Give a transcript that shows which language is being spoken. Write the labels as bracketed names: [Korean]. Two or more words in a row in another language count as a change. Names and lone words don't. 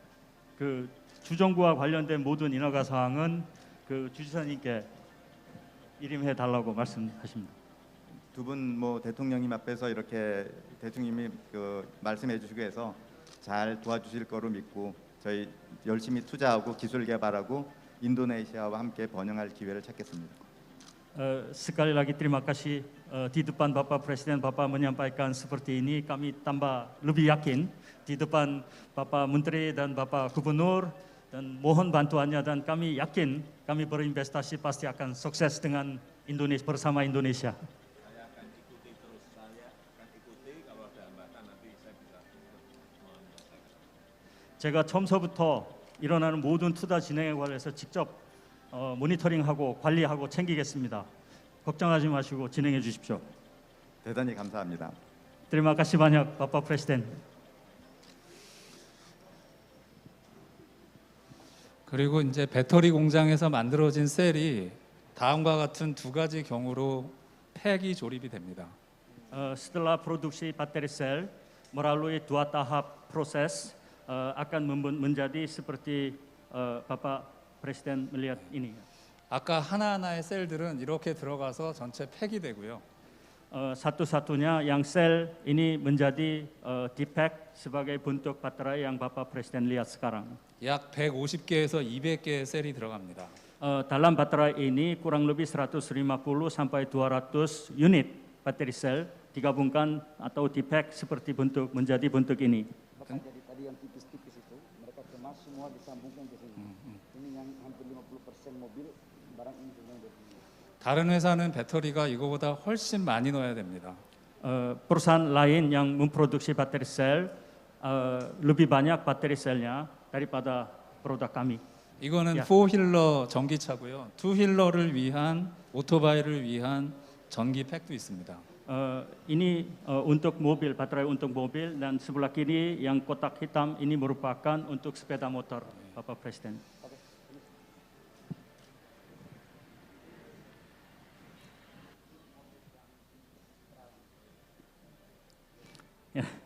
[Korean] 그 주정부와 관련된 모든 인허가 사항은 그 주지사님께 일임해 달라고 말씀하십니다. 두 분 뭐 대통령님 앞에서 이렇게 대통령님이 말씀해 주시고 해서 잘 도와주실 거로 믿고 저희 열심히 투자하고 기술 개발하고 인도네시아와 함께 번영할 기회를 찾겠습니다. [Indonesian] Sekali lagi terima kasih di depan Bapak Presiden Bapak menyampaikan seperti ini, kami tambah lebih yakin di depan Bapak Menteri dan Bapak Gubernur, dan mohon bantuannya, dan kami yakin kami berinvestasi pasti akan sukses dengan Indonesia, bersama Indonesia. Saya akan ikuti terus, saya akan ikuti, kalau ada hambatan nanti saya bisa menyelesaikan. [Korean] 제가 처음서부터 일어나는 모든 투자 진행에 관해서 직접 모니터링하고 관리하고 챙기겠습니다. 걱정하지 마시고 진행해 주십시오. 대단히 감사합니다. [Indonesian] Terima kasih banyak, Bapak Presiden. [Korean] 그리고 이제 배터리 공장에서 만들어진 셀이 다음과 같은 두 가지 경우로 팩이 조립이 됩니다. [Indonesian] Setelah produksi baterai sel melalui dua tahap proses akan menjadi seperti Bapak Presiden melihat ini. [Korean] 아까 하나하나의 셀들은 이렇게 들어가서 전체 팩이 되고요. [Indonesian] Satu-satunya yang sel ini menjadi di-pack sebagai bentuk baterai yang Bapak Presiden lihat sekarang. [Korean] 약 150개에서 200개의 셀이 들어갑니다. [Indonesian] Dalam baterai ini kurang lebih 150 sampai 200 unit baterai sel digabungkan atau di-pack seperti menjadi bentuk ini. Jadi tadi yang tipis-tipis itu mereka kemas semua disambungkan ke sini. Ini yang hampir 50% mobil barang ini semua dari sini. [Korean] 다른 회사는 배터리가 이거보다 훨씬 많이 넣어야 됩니다. [Indonesian] Perusahaan lain yang memproduksi baterai sel lebih banyak baterai selnya daripada produk kami. [Korean] 이거는 야. 4휠러 전기차고요. 2휠러를 위한 오토바이를 위한 전기 팩도 있습니다. [Indonesian] Ini untuk mobil, baterai untuk mobil, dan sebelah kiri yang kotak hitam ini merupakan untuk sepeda motor, Bapak Presiden. Ya.